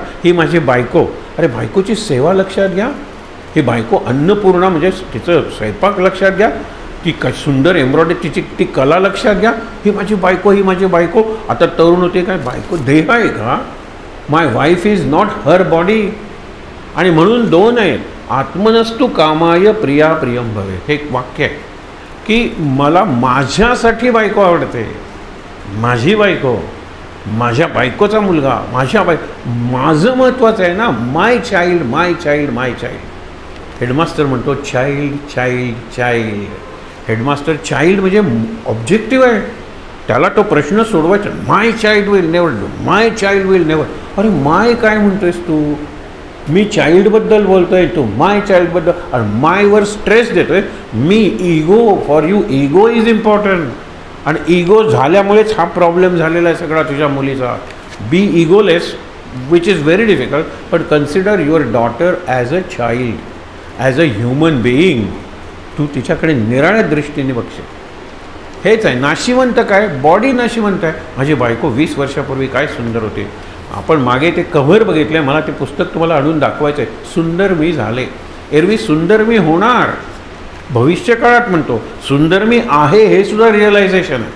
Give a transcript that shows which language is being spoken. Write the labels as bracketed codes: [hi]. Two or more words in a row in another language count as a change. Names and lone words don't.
[mr] ही माझी बायको, अरे बायकोची सेवा लक्षात घ्या. ही बायको अन्नपूर्णा म्हणजे तिचं स्वयंपाक लक्षात घ्या. ती सुंदर एम्ब्रॉयडरी, तिची ती कला लक्षात घ्या. ही माझी बायको, ही माझी बायको. आता तरुण होते, काय बायको देह आहे का? [en] my wife is not her body. [mr] आणि म्हणून दोन आहेत, [sa] आत्मनस्तु कामाय प्रिया प्रियम भवे, [mr] हे एक वाक्य आहे की मला माझ्यासाठी बायको आवडते, माझी बायको, माझ्या बायकोचा मुलगा, माझं महत्त्वाचं आहे ना, [en] my child my child my child. [mr] हेडमास्टर म्हणतो [en] child child child. [mr] हेडमास्टर चाइल्ड म्हणजे ऑब्जेक्टिव्ह आहे, त्याला तो प्रश्न सोडवायचा. [en] my child will never do, my child will never. [mr] अरे माय काय म्हणतोयस तू? मी चाइल्डबद्दल बोलतोय, तू माय चाइल्डबद्दल, आणि मायवर स्ट्रेस देतोय. [en] मी ego, for you ego is important. [mr] आणि इगो झाल्यामुळेच हा प्रॉब्लेम झालेला आहे सगळा तुझ्या मुलीचा. [en] be egoless, which is very difficult, but consider your daughter as a child, as a human being. [mr] तू तिच्याकडे निराळ्या दृष्टीने बघशील. हेच आहे नाशिवंत. काय बॉडी नाशिवंत आहे. माझी बायको 20 वर्षापूर्वी काय सुंदर होते. आपण मागे ते कव्हर बघितले, मला ते पुस्तक तुम्हाला आणून दाखवायचं आहे. सुंदर मी झाले, एरवी सुंदर मी होणार. भविष्य काळात म्हणतो सुंदर मी आहे, हे सुद्धा रिअलायझेशन आहे.